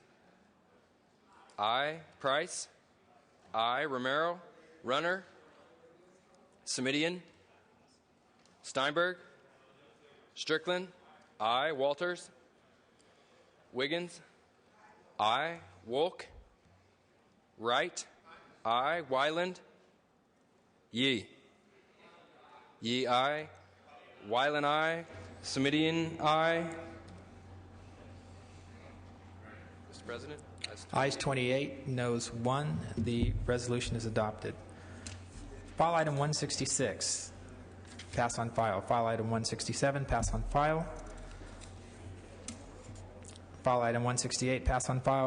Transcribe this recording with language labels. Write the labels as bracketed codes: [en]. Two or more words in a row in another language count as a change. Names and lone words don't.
[en] Aye. Price? Aye. Romero? Runner? Semidian? Steinberg? Strickland? Aye. Walters? Wiggins? Aye. Wolk? Wright? Aye. Wyland? Yee? Yee, aye. Wyland, aye. Semidian, aye. Mr. President? Ayes 28, noes 1. The resolution is adopted. File item 166, pass on file. File item 167, pass on file. File item 168, pass on file.